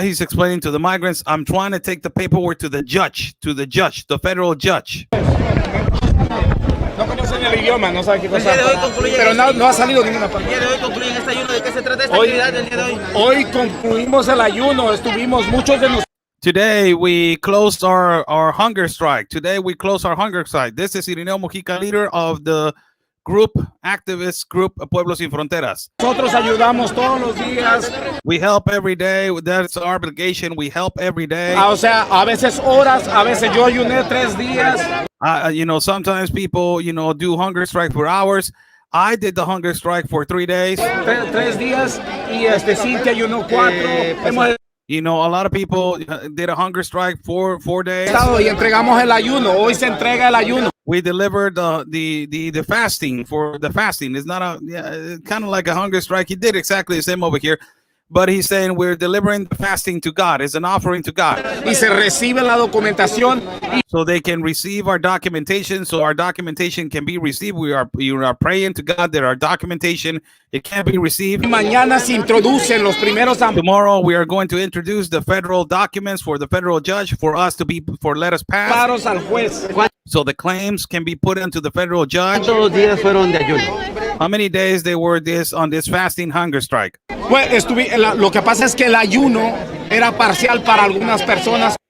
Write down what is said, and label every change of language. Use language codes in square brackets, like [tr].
[en] He's explaining to the migrants, I'm trying to take the paperwork to the judge, the federal judge. [es] No conocen el idioma, no saben qué cosa. Pero no ha salido ninguna parte. El día de hoy concluyen este ayuno. ¿De qué se trata esta actividad del día de hoy? Hoy concluimos el ayuno. Estuvimos muchos de nosotros. [en] Today we closed our hunger strike. This is Irineo Mujica, leader of the group, activist group, Pueblos Sin Fronteras. [es] Nosotros ayudamos todos los días. [en] We help every day. That's our obligation. We help every day. [es] O sea, a veces horas, a veces yo ayuné 3 días. [en] You know, sometimes people, you know, do hunger strike for hours. I did the hunger strike for 3 days. [es] 3 días y Cintia ayunó 4. [en] You know, a lot of people did a hunger strike for 4 days. [es] Y entregamos el ayuno. Hoy se entrega el ayuno. [en] We delivered the fasting for the fasting. It's not kind of like a hunger strike. He did exactly the same over here, but he's saying we're delivering the fasting to God. It's an offering to God. [es] Y se recibe la documentación. [en] So they can receive our documentation. So our documentation can be received. We are praying to God that our documentation it can be received. [es] Mañana se introducen los primeros. [en] Tomorrow we are going to introduce the federal documents for the federal judge for let us pass. [es] Al juez. [en] So the claims can be put into the federal judge. [es] ¿Cuántos días fueron de ayuno? [en] How many days they were on this fasting hunger strike? [es] Pues lo que pasa es que el ayuno era parcial para algunas personas.